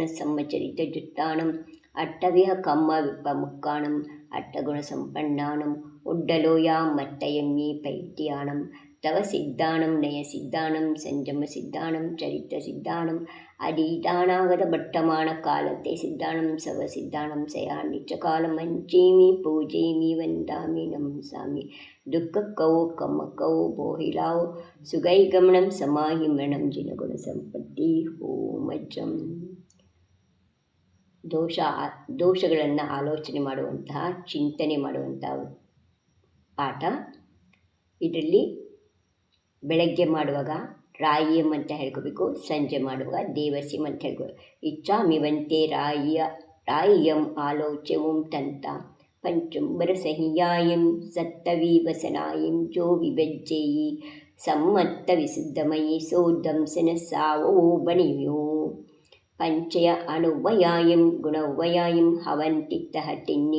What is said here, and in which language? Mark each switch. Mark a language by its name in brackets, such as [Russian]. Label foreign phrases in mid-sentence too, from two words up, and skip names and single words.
[Prakrit languages] ಸಮ್ಮಚರಿತ ಜುತ್ತಾಣಂ ಅಟ್ಟವಿಹ ಕಮ್ಮ ವಿಪಮುಕ್ಕಾಣಂ ಅಟ್ಟಗುಣ ಸಂಪನ್ನಾಣಂ ಉಡ್ಡಲೋಯ ಮಟ್ಟಯಮ್ಮಿ ಪೈತ್ಯಾಣಂ ತವ ಸಿದ್ಧಾಣಂ ನಯ ಸಿದ್ಧಾಣಂ ಸಂಜಮ ಸಿದ್ಧಾಣಂ ಚರಿತ್ರ ಸಿದ್ಧಾಣಂ ಅದೀತಾನಾಗದ ಭಟ್ಟಮಾಣ ಕಾಲತೆ ಸಿದ್ಧಾಣಂ ಸವ ಸಿದ್ಧಾಣಂ ಸಯಾನಿಚ್ಚ ಕಾಲಮಂಚೇಮಿ ಪೂಜೇಮಿ ವಂದಾಮಿ ನಮಸಾಮಿ ದುಃಖಕ್ಕವೋ ಕಮ್ಮಕ್ಕವೋ ಬೋಹಿಲಾವೋ ಸುಗೈಗಮನಂ ಸಮಾಹಿಮರಣಂ ಜಿನಗುಣ ಸಂಪತ್ತಿ ಹೋಮಜಂ. [Kannada] ದೋಷಗಳನ್ನು ಆಲೋಚನೆ ಮಾಡುವಂತಹ ಚಿಂತನೆ ಮಾಡುವಂತಹ ಪಾಠ. ಇದರಲ್ಲಿ ಬೆಳಗ್ಗೆ ಮಾಡುವಾಗ ರಾಯಿಯಂ ಅಂತ ಹೇಳ್ಕೋಬೇಕು, ಸಂಜೆ ಮಾಡುವಾಗ ದೇವಸ್ಯಂ ಅಂತ ಹೇಳ್ಕೋಬೇಕು. [Prakrit languages] ಇಚ್ಛಾಮಿವಂತೆ ರಾಯಿಯಂ ಆಲೋಚ್ಯವುಂ ತಂತ ಪಂಚುಂಬರ ಸಹಿಯಾಯಂ ಸತ್ತವೀವಸನಾಯಂ ಜೋ ವಿಭಜ್ಜೇಯಿ ಸಮ್ಮತ್ತ ವಿಶುದ್ಧಮಯಿ ಸೋದಂಸನ ಸಾವೋ ಬಣಿಯೋ ಪಂಚಯ ಅಣುವಯಾಯಂ ಗುಣವಯಾಯಂ ಹವಂತಿತ್ತಹಟಿನ್ನಿ